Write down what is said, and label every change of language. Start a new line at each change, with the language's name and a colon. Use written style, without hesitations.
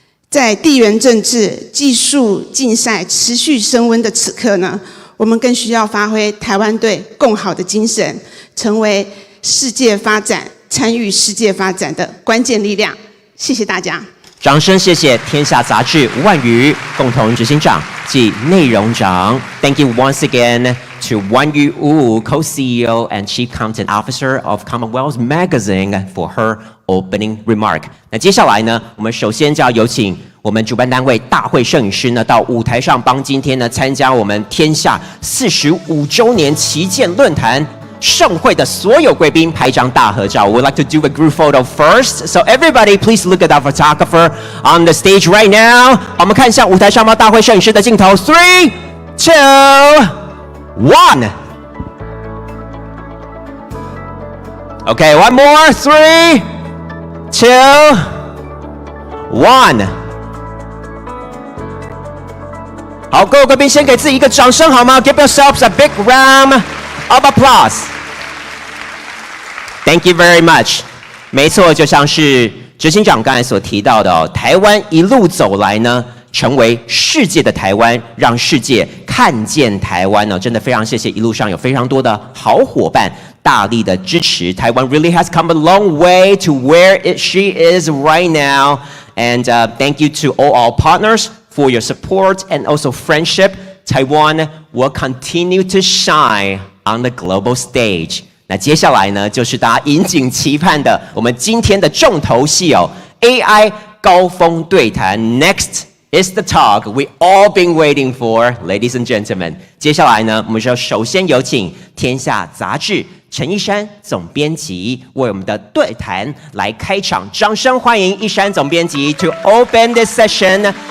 Chinese: 在地缘政治、技术竞赛持续升温的此刻呢，我们更需要发挥台湾队共好的精神，成为世界发展、参与世界发展的关键力量。谢谢大家。掌声谢谢天下杂志吴婉瑜共同执行长及内容长。
English: Thank you once again to Wanyu Wu, Co-CEO and Chief Content Officer of Commonwealth Magazine for her opening remark.
Chinese: 那接下来呢，我们首先就要有请我们主办单位大会摄影师呢到舞台上帮今天呢参加我们天下45周年旗舰论坛盛会的所有贵宾拍一张大合照。
English: We'd like to do a group photo first. So everybody, please look at our photographer on the stage right now.
Chinese: 我们看向舞台上方大会摄影师的镜头。
English: 3, 2, 1. Okay, one more. 3, 2, 1.
Chinese: 好，各位贵宾，先给自己一个掌声好吗 ？
English: Give yourselves a big round of applause. Thank you very much.
Chinese: 没错，就像是执行长刚才所提到的哦，台湾一路走来呢，成为世界的台湾，让世界看见台湾呢，真的非常谢谢一路上有非常多的好伙伴大力的支持。
English: 台湾 really has come a long way to where she is right now, and thank you to all our partners for your support and also friendship. Taiwan will continue to shine on the global stage.
Chinese: 那接下来呢，就是大家引颈期盼的我们今天的重头戏哦 ，AI 高峰对谈
English: Next is the talk we all been waiting for, ladies and gentlemen.
Chinese: 接下来呢，我们就首先有请天下杂志陈一山总编辑为我们的对谈来开场，掌声欢迎一山总编辑
English: to open this session.